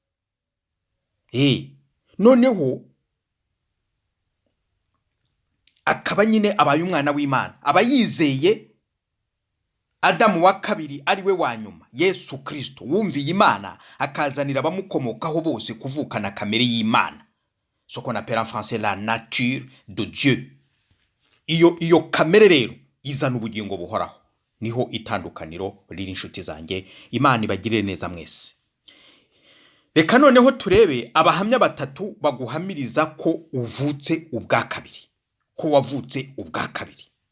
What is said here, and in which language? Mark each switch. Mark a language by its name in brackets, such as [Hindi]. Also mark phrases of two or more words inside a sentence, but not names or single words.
[Kinyarwanda] Noneho akaba nyine abaye umwana w'Imana, aba yizeye Adamu wa kabiri ari we wa nyuma, Yesu Kristo, wumviye Imana, akazanira abamukomokaho bose kuvukana kamere y'Imana, [French] ce qu'on appelle en français la nature de Dieu. [Kinyarwanda] Iyo kamere rero izana ubugingo buhoraho. Niho itandukaniro riri, inshuti zanjye. Imana ibagirire neza mwese. Reka noneho turebe abahamya batatu baguhamiriza ko uvutse ubwa kabiri, ko wavutse ubwa kabiri.